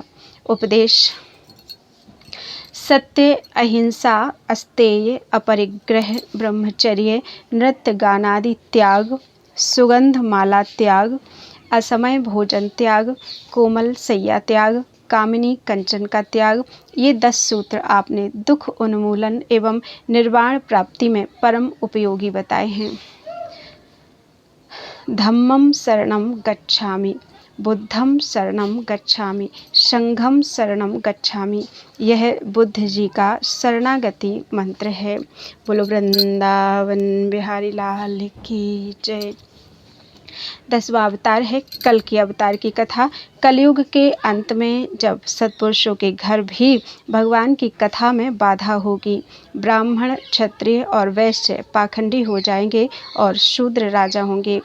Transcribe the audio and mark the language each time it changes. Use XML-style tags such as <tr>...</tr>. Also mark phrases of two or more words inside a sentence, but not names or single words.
<hi>उपदेश: सत्य, अहिंसा, अस्तेय, अपरिग्रह, ब्रह्मचर्य, नृत्य गानादि त्याग, सुगंध माला त्याग, असमय भोजन त्याग, कोमल सैया त्याग, कामिनी कंचन का त्याग, ये 10 सूत्र आपने दुख उन्मूलन एवं निर्वाण प्राप्ति में परम उपयोगी बताए हैं।</hi> <pi>धम्मं शरणं गच्छामि, बुद्धं शरणं गच्छामि, संघं शरणं गच्छामि,</pi> <hi>यह बुद्ध जी का शरणागति मंत्र है। बोलो वृंदावन बिहारी लाल की जय। 10वां अवतार है कल की अवतार की कथा। कलयुग के अंत में जब सत्पुरुषों के घर भी भगवान की कथा में बाधा होगी, ब्राह्मण, क्षत्रिय और वैश्य पाखंडी हो जाएंगे और शूद्र राजा होंगे।</hi>